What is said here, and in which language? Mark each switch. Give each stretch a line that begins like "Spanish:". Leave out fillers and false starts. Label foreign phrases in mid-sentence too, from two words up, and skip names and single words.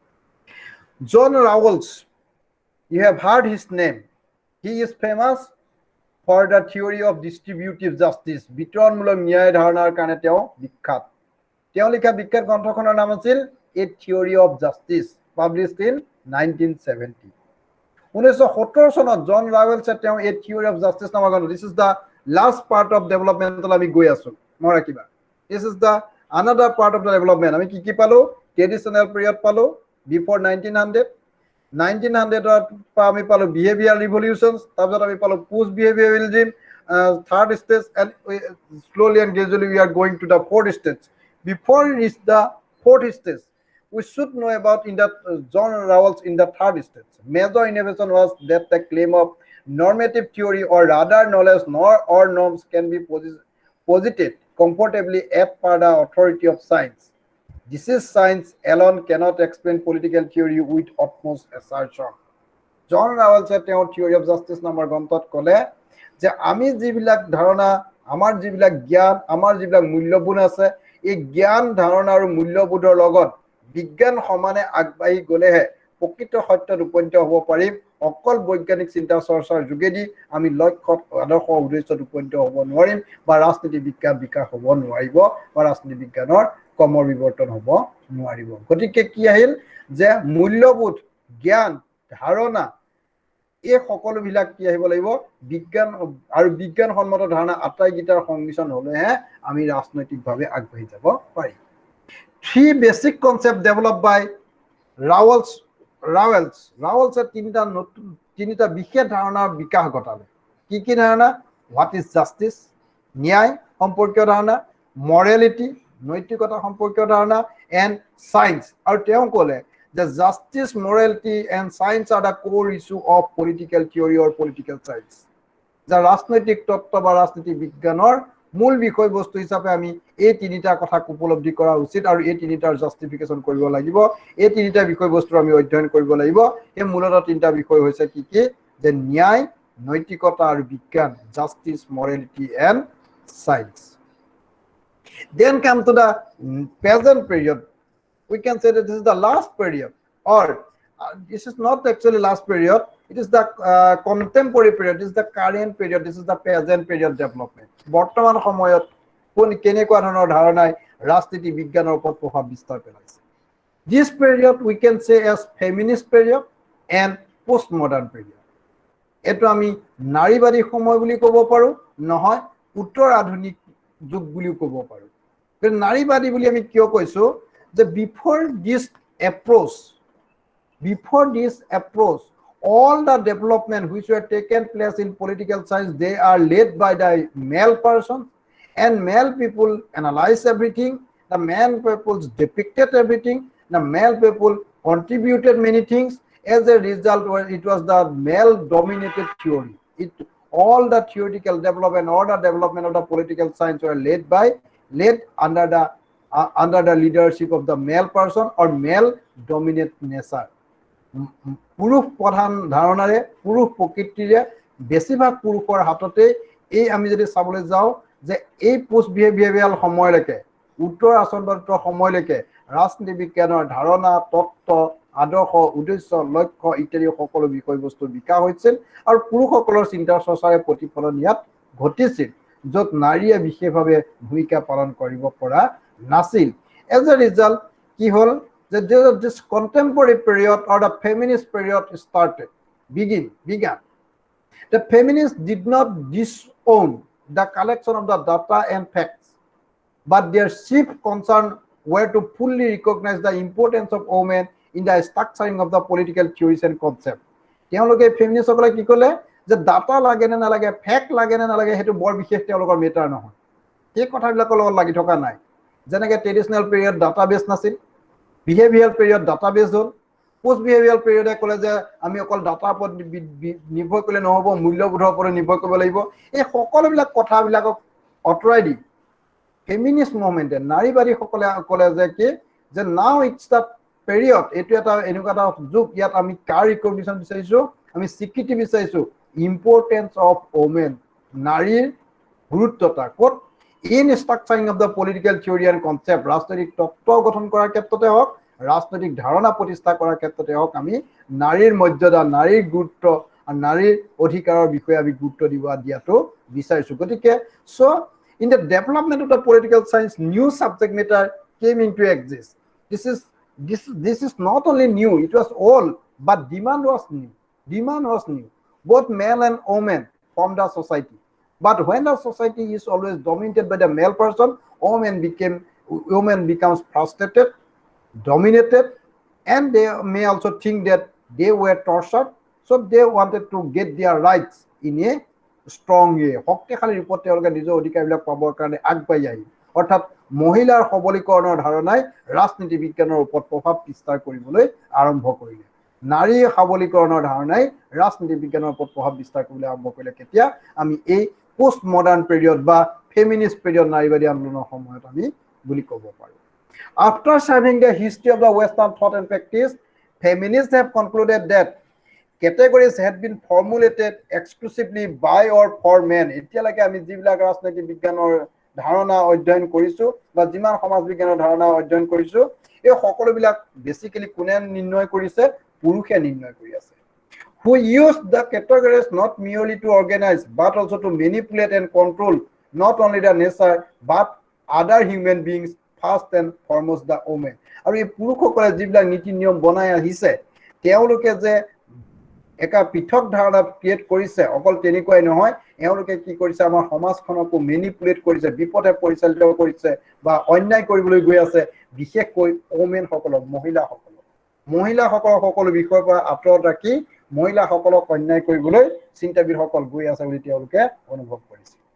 English: জন ৰাৱলছ you have heard his name he is famous for the theory of distributive justice
Assamese: বিতৰণমূলক ন্যায় ধাৰণাৰ কাৰণে তেওঁ বিখ্যাত তেওঁ লিখা বিখ্যাত গ্ৰন্থখনৰ নাম আছিল
English: A Theory of Justice published in 1970
Assamese: 1970 চনত জন ৰাৱেলছে তেওঁ A Theory of Justice নামৰ গ্ৰন্থ
English: this is the last part of developmental
Assamese: আমি গৈ আছো মই ৰাখিবা
English: this is the another part of the development
Assamese: আমি কি পালো
English: traditional period পালো before 1900 1900
Assamese: আমি পালো
English: behavioral revolutions
Assamese: তাৰপিছত আমি পালো
English: post behavioralism third stage and slowly and gradually we are going to the fourth stage before we reach the fourth stage we should know about in that John Rawls in the third stage major innovation was that the claim of normative theory or rather knowledge or norms can be posited comfortably as per the authority of science this is science alone cannot explain political theory with utmost assertion John Rawls তেওঁৰ
Assamese: theory of justice নামৰ গ্ৰন্থত ক'লে যে আমি যিবিলাক ধাৰণা আমাৰ যিবিলাক জ্ঞান আমাৰ যিবিলাক মূল্যবোধ আছে এই জ্ঞান ধাৰণা আৰু মূল্যবোধৰ লগত বিজ্ঞান সমানে আগবাঢ়ি গলেহে প্ৰকৃত সত্যত উপনীত হ'ব পাৰিম অকল বৈজ্ঞানিক চিন্তা চৰ্চাৰ যোগেদি আমি লক্ষ্যত আদৰ্শ উদ্দেশ্যত উপনীত হ'ব নোৱাৰিম বা ৰাজনীতি বিজ্ঞান বিকাশ হ'ব নোৱাৰিব বা ৰাজনীতি বিজ্ঞানৰ কমৰ বিৱৰ্তন হ'ব নোৱাৰিব গতিকে কি আহিল যে মূল্যবোধ জ্ঞান ধাৰণা এই সকলোবিলাক কি আহিব লাগিব বিজ্ঞান আৰু বিজ্ঞানসন্মত ধাৰণা আটাইগিটাৰ সংমিশ্ৰণ হ'লেহে আমি ৰাজনৈতিকভাৱে আগবাঢ়ি যাব পাৰিম
English: three basic concepts developed by Rawls
Assamese: তিনিটা বিশেষ ধাৰণাৰ বিকাশ ঘটালে কি ধাৰণা
English: what is justice
Assamese: ন্যায় সম্পৰ্কীয় ধাৰণা
English: morality
Assamese: নৈতিকতা সম্পৰ্কীয় ধাৰণা
English: and science
Assamese: আৰু তেওঁ ক'লে
English: the justice morality and science are the core issue of political theory or political science
Assamese: যা ৰাজনৈতিক তত্ত্ব বা ৰাজনীতি বিজ্ঞানৰ মূল বিষয়বস্তু হিচাপে আমি এই তিনিটা কথা উপলব্ধি কৰা উচিত আৰু এই তিনিটাৰ জাস্টিফিকেশন কৰিব লাগিব এই তিনিটা বিষয়বস্তু আমি অধ্যয়ন কৰিব লাগিব এই মূলত তিনিটা বিষয় হৈছে কি যে ন্যায় নৈতিকতা আৰু বিজ্ঞান
English: জাস্টিস morality and science then come to the present period we can say that this is the last period or this is not actually last period it is the contemporary period this is the current period this is the present period development
Assamese: বৰ্তমান সময়ত কোন কেনেকুৱা ধৰণৰ ধাৰণাই ৰাজনীতি বিজ্ঞানৰ ওপৰত প্ৰভাৱ বিস্তাৰ পেলাইছে
English: this period we can say as feminist period and postmodern period
Assamese: এটো আমি নাৰীবাদী সময় বুলি ক'ব পাৰো নহয় উত্তৰ আধুনিক যুগ বুলি ক'ব পাৰো কিন্তু নাৰীবাদী বুলি আমি কিয় কৈছো যে
English: before this approach all the development which were taken place in political science they are led by the male person and male people analyze everything the male people depicted everything the male people contributed many things as a result it was the male dominated theory all the theoretical development all the development of the political science were led under the leadership of the male person or male dominant nature
Assamese: পুৰুষ প্ৰধান ধাৰণাৰে পুৰুষ প্ৰকৃতিৰে বেছিভাগ পুৰুষৰ হাততে এই আমি যদি চাবলৈ যাওঁ যে এই
English: post behavioural
Assamese: সময়লৈকে উত্তৰ আচৰণবাদৰ সময়লৈকে ৰাজনীতি বিজ্ঞানৰ ধাৰণা তত্ত্ব আদৰ্শ উদ্দেশ্য লক্ষ্য ইত্যাদি সকলো বিষয়বস্তু বিকাশ হৈছিল আৰু পুৰুষসকলৰ চিন্তা চৰ্চাৰে প্ৰতিফলন ইয়াত ঘটিছিল য'ত নাৰীয়ে বিশেষভাৱে ভূমিকা পালন কৰিব পৰা নাছিল
English: as a result
Assamese: কি হ'ল যে
English: this contemporary period or the feminist period began the feminists did not disown the collection of the data and facts but their chief concern were to fully recognize the importance of women in the structuring of the political theories and concepts.
Assamese: তেওঁলোকে ফেমিনিষ্ট সকলে কি ক'লে যে ডাটা লাগে নে নালাগে ফেক্ট লাগে নে নালাগে সেইটো বৰ বিশেষ তেওঁলোকৰ মেটাৰ নহয় এই কথাবিলাকৰ লগত লাগি থকা নাই যেনেকৈ
English: traditional period
Assamese: ডাটাবেছ নাছিল
English: behaviour period
Assamese: ডাটাবেছ হ'ল
English: post behaviour period
Assamese: ক'লে যে আমি অকল ডাটাৰ ওপৰত নিৰ্ভৰ কৰিলে নহ'ব মূল্যবোধৰ ওপৰত নিৰ্ভৰ কৰিব লাগিব এই সকলোবিলাক কথাবিলাকক আঁতৰাই দি
English: feminist movement
Assamese: নাৰীবাদী সকলে ক'লে যে কি যে
English: now it's the period
Assamese: এটো এটা এনেকুৱা এটা যুগ ইয়াত আমি কাৰ ৰিকগনিশ্যন বিচাৰিছো আমি স্বীকৃতি বিচাৰিছো
English: importance of women
Assamese: নাৰীৰ গুৰুত্বতা ক'ত
English: in structuring of the political theory and concept
Assamese: ৰাজনৈতিক তত্ত্ব গঠন কৰাৰ ক্ষেত্ৰতে হওক ৰাজনৈতিক ধাৰণা প্ৰতিষ্ঠা কৰাৰ ক্ষেত্ৰতে হওক আমি নাৰীৰ মৰ্যাদা নাৰীৰ গুৰুত্ব আৰু নাৰীৰ অধিকাৰৰ বিষয়ে আমি গুৰুত্ব দিয়াটো বিচাৰিছো গতিকে সো
English: in the development of the political science new subject matter came into exist this is not only new it was old but demand was new both men and women formed the society but when the society is always dominated by the male person women becomes frustrated dominated and they may also think that they were tortured so they wanted to get their rights in a strong way
Assamese: শক্তিশালী ৰূপত তেওঁলোকে নিজৰ অধিকাৰবিলাক পাবৰ কাৰণে আগবাঢ়ি আহিল অৰ্থাৎ মহিলাৰ সবলীকৰণৰ ধাৰণাই ৰাজনীতি বিজ্ঞানৰ ওপৰত প্ৰভাৱ বিস্তাৰ কৰিবলৈ আৰম্ভ কৰিলে নাৰী সবলীকৰণৰ ধাৰণাই ৰাজনীতি বিজ্ঞানৰ ওপৰত প্ৰভাৱ বিস্তাৰ কৰিবলৈ আৰম্ভ কৰিলে কেতিয়া আমি এই
English: post modern period
Assamese: বা
English: feminist period
Assamese: নাৰীবাদী আন্দোলনৰ সময়ত আমি বুলি ক'ব পাৰোঁ
English: after serving the history of the western thought and practice feminists have concluded that categories had been formulated exclusively by or for men
Assamese: এতিয়ালৈকে আমি যিবিলাক ৰাজনৈতিক বিজ্ঞানৰ ধাৰণা অধ্যয়ন কৰিছো বা যিমান সমাজ বিজ্ঞানৰ ধাৰণা অধ্যয়ন কৰিছো এই সকলোবিলাক বেসিক্যালি কোনে নিৰ্ণয় কৰিছে পুৰুষে নিৰ্ণয় কৰি আছে
English: who used the categories not merely to organize but also to manipulate and control not only the nature but other human beings first and foremost the women
Assamese: আৰু এই পুৰুষসকলে যিবিলাক নীতি নিয়ম বনাই আহিছে তেওঁলোকে যে একা পৃথক ধাৰণা ক্ৰিয়েট কৰিছে অকল তেনেকুৱাই নহয় এওঁলোকে কি কৰিছে আমাৰ সমাজখনকো মেনিপুলেট কৰিছে বিপথে পৰিচালিত কৰিছে বা অন্যায় কৰিবলৈ গৈ আছে বিশেষকৈ ওমেন সকলক মহিলাসকলক সকলো বিষয়ৰ পৰা আঁতৰত ৰাখি মহিলাসকলক অন্যায় কৰিবলৈ চিন্তাবিদসকল গৈ আছে বুলি তেওঁলোকে অনুভৱ কৰিছে